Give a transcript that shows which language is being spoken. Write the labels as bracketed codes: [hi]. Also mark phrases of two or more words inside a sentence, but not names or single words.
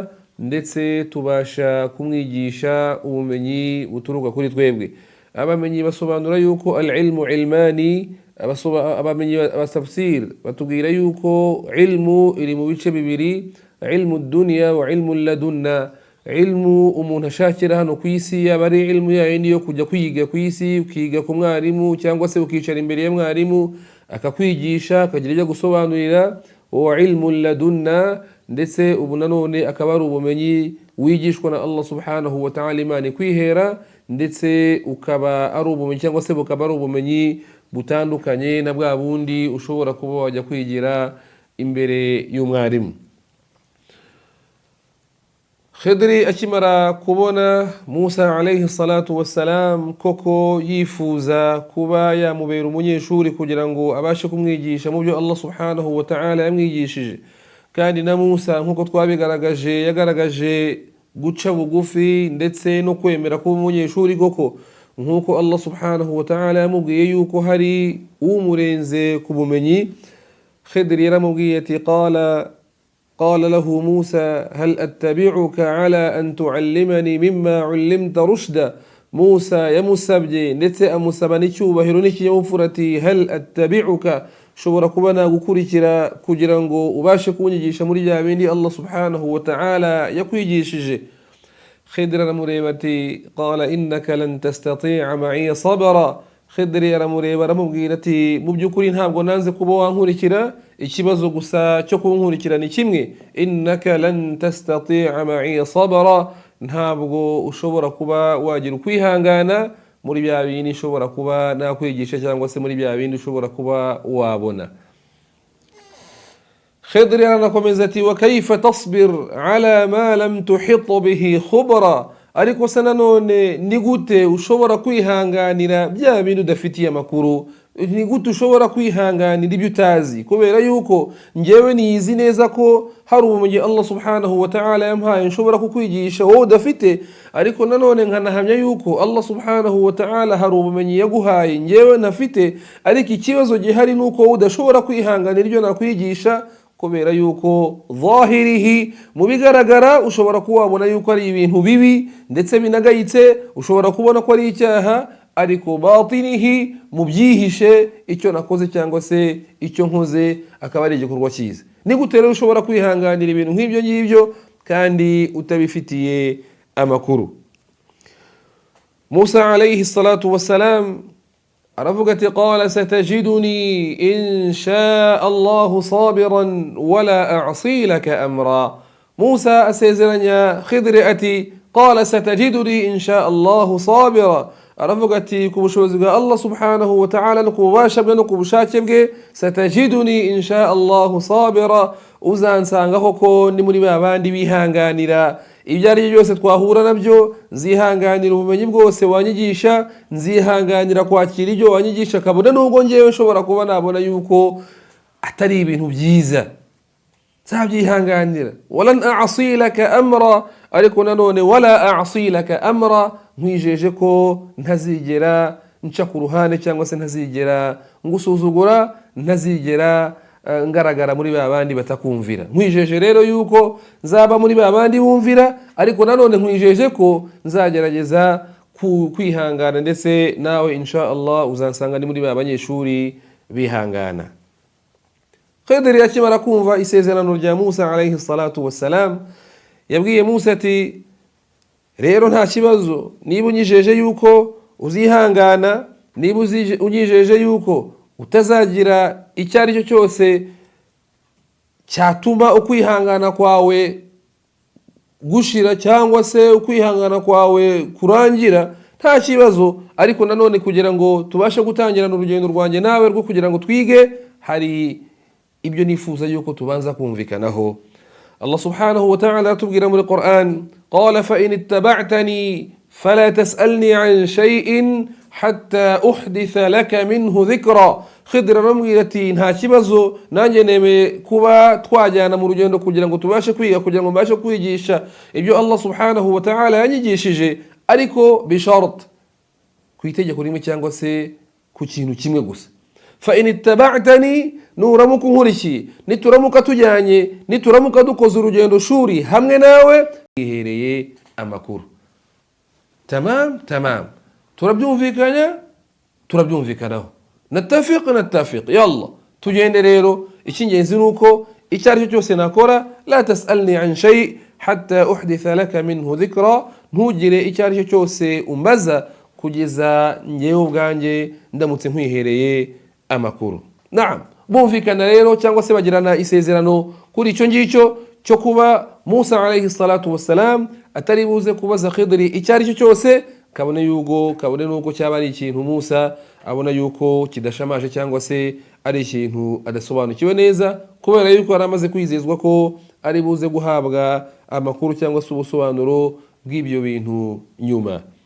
[rw] ndetse tubasha kumwigisha ubumenyi buturuka kuri twebwe. Abamenyi basobanura yuko [ar] العلم علمان, [rw] abamenyi abasafsir batubwira yuko ilmu iri mu bice bibiri: [ar] علم دنيا وعلم لدنا. [rw] Ilmu umuntu ashakira hano ku isi, yaba ari ilmu yayindi yo kujya kwiga ku isi, ukiga ku mwarimu cyangwa se ukicara imbere ya mwarimu akakwigisha akagira ibyo gusobanurira, [ar] وعلم لدنا. [rw] Ndetse ubu nanone akaba ari ubumenyi wigishwa na [ar] الله سبحانه وتعالى [rw] Imana kwihera, ndetse ukaba ari ubumenyi cyangwa se bukaba ari ubumenyi butandukanye na bwa bundi ushobora kuba wajya kwigira imbere y'umwarimu. Khidri akimara kubona Musa [ar] عليه الصلاة والسلام [rw] koko yifuza kuba yamubera umunyeshuri kugira ngo abashe kumwigisha mu byo [ar] الله سبحانه وتعالى [rw] yamwigishije, kandi na Musa nkuko twabigaragaje yagaragaje guca bugufi ndetse no kwemera kuba umunyeshuri koko, nkuko [ar] الله سبحانه وتعالى [rw] yamubwiye yuko hari umurenze ku bumenyi. Khidri yaramubwiye ati [ar] قال له موسى هل أتبعك على أن تعلمني مما علمت رشدا. [rw] موسى yamusabye ndetse amusaba n'icyubahiro n'ikinyabupfurati, [ar] هل أتبعك, [rw] shobora kuba nagukurikira kugira ngo ubashe kunyigisha muri bya bindi [ar] الله سبحانه وتعالى [rw] yakwigishije. Khidri aramureba ati [ar] قال إنك لن تستطيع معي صبرا. [rw] Khidri aramureba aramubwira ati mu by'ukuri ntabwo nanze kuba wankurikira, ikibazo gusa cyo kunkurikira ni kimwe, [ar] إنك لن تستطيع معي صبرا, [rw] ntabwo ushobora kuba wagira ukwihangana muri bya bindi ushobora kuba nakwigisha cyangwa se muri bya bindi ushobora kuba wabona. Khidri aranakomeza ati [ar] وكيف تصبر على ما لم تحط به خبرا, [rw] ariko se nanone ni gute ushobora kwihanganira bya bintu udafitiye amakuru? Ni gute ushobora kwihanganira ibyo utazi? Kubera yuko njyewe niyizi neza ko hari ubumenyi [ar] الله سبحانه وتعالى [rw] yampaye nshobora kukwigisha wowe udafite, ariko nanone nkanahamya yuko [ar] الله سبحانه وتعالى [rw] hari ubumenyi yaguhaye njyewe ntafite, ariko ikibazo gihari nuko wowe udashobora kwihanganira ibyo nakwigisha, kubera yuko zahirihi, mu bigaragara ushobora kuba wabona yuko ari ibintu bibi ndetse binagayitse, ushobora kubona ko ari icyaha, ariko batinihi, mu byihishe icyo nakoze cyangwa se icyo nkoze akaba ari igikorwa cyiza. Ni gute rero ushobora kwihanganira ibintu nk'ibyo ngibyo kandi utabifitiye amakuru? [ar] Musa عليه الصلاة والسلام [rw] aravuga ati [ar] قال ستجدني إن شاء الله صابرا ولا أعصي لك أمرا. [rw] Musa asezeranya Khidri ati [ar] قال ستجدني إن شاء الله صابرا, [rw] aravuga ati ku bushobozi bwa Allah [ar] سبحانه وتعالى [rw] no ku bubasha bwe no ku bushake bwe, [ar] ستجدني إن شاء الله صابرا, [rw] uzansanga koko ni muri babandi bihanganira ibyo ari byo byose twahura nabyo, nzihanganira ubumenyi bwose wanyigisha, nzihanganira kwakira ibyo wanyigisha kabone nubwo ngewe nshobora kuba nabona yuko atari ibintu byiza, nzabyihanganira. [ar] ولا أعصي لك أمرا, [rw] ariko nanone [ar] ولا أعصي لك أمرا, [rw] nkwijeje ko ntazigera nca ku ruhande cyangwa se ntazigera ngusuzugura, ntazigera ngaragara muri babandi batakumvira. Nkwijeje rero yuko nzaba muri babandi bumvira, ariko nanone nkwijeje ko nzagerageza kwihangana, ndetse nawe [ar] إن شاء الله [rw] uzansanga ni muri babanyeshuri bihangana. Khidri akimara kumva isezerano rya Musa [ar] عليه الصلاة والسلام, [rw] yabwiye Musa ati rero nta kibazo, niba unyijeje yuko uzihangana, niba unyijeje yuko utazagira icyo ari cyo cyose cyatuma ukwihangana kwawe gushira cyangwa se ukwihangana kwawe kurangira, nta kibazo. Ariko nanone kugira ngo tubashe gutangirana urugendo rwanjye nawe rwo kugira ngo twige, hari ibyo nifuza yuko tubanza kumvikanaho. [ar] الله سبحانه وتعالى [rw] atubwira muri [ar] Qur'an, قال فإن اتبعتني فلا تسألني عن شيء حتى أحدث لك منه ذكرا. [rw] Khidri aramubwira ati nta kibazo, nanjye nemeye kuba twajyana mu rugendo kugira ngo tubashe kwiga, kugira ngo mbashe kwigisha ibyo [ar] الله سبحانه وتعالى [rw] yanyigishije, ariko bishart, ku itegeko rimwe cyangwa se ku kintu kimwe gusa. [ar] فإن اتبعتني, [rw] nuramuka unkurikiye, nituramuka tujyanye, nituramuka dukoze urugendo shuri hamwe nawe, ihereye amakuru. Tamam, turabyumvikanaho, [ar] نتفق يلا [rw] tugende rero. Icyingenzi nuko icyo ari cyo cyose nakora, [ar] لا تسألني عن شيء حتى أحدث لك منه ذكرا, [rw] ntugire icyo ari cyo cyose umbaza kugeza ngewe ubwanjye ndamutse nkwihereye amakuru. Naam, bumvikana rero cyangwa se bagirana isezerano kuri icyo ngicyo cyo kuba Musa [ar] عليه الصلاة والسلام [rw] atari buze kubaza Khidri icyo ari cyo cyose, kabone nuko cyaba ari ikintu Musa abona yuko kidashamaje cyangwa se ari ikintu adasobanukiwe neza, kubera yuko yari amaze kwizezwa ko ari buze guhabwa amakuru cyangwa se ubusobanuro bw'ibyo bintu nyuma.